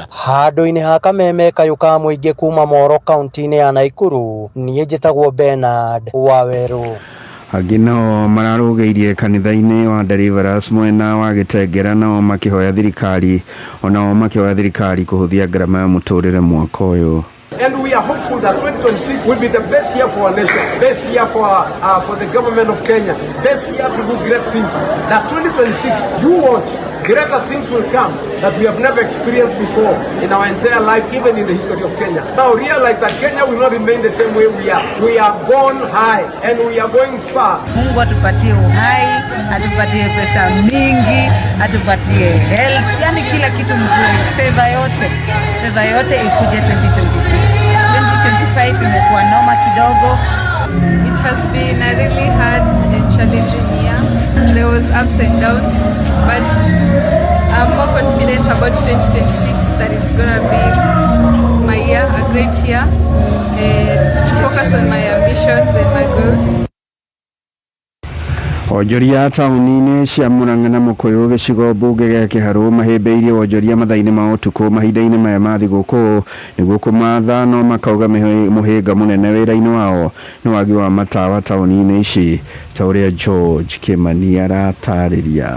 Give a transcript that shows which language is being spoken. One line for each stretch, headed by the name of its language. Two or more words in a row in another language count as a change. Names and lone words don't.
Kikuyu: Handũ-inĩ ha kameme kayũ ka mũingĩ kuma Molo kaunti-inĩ ya Nakuru, niĩ njĩtagwo Bernard Waweru. Angĩ nao mararũgĩirie kanitha-inĩ wa Deliverance mwena wa Gĩtengera, nao makĩhoya thirikari kũhũthia ngarama ya mũtũrĩre mwaka ũyũ.
English: And we are hopeful that 2026 will be the best year for our nation, best year for the government of Kenya, best year to do great things. That 2026, you watch, greater things will come that we have never experienced before in our entire life, even in the history of Kenya. Now realize that Kenya will not remain the same way we are. We are gone high and we are going far.
Swahili: Mungu atupatie uhai, atupatie pesa mingi, atupatie health, yani kila kitu mzuri. Favor yote ikuje 2026. 2025 imekuwa noma kidogo.
English: It has been a really hard and challenging year. There was ups and downs, but I'm more confident about 2026 that it's gonna be my year, a great year, and to focus on my ambitions and my goals.
Kikuyu: Onjoria taũni-inĩ cia Mũrang'a na Mũkũyũ gĩcigo mbunge gĩa Kĩharũ mahĩmbĩirie onjoria mathaa-inĩ ma ũtukũ mahinda-inĩ maya ma thigũkũ nĩguo kũmatha, no makauga mũhĩnga mũnene wĩra-inĩ wao nĩ wagi wa matawa taũni-inĩ ici, ta ũrĩa George Kĩmani aratarĩria.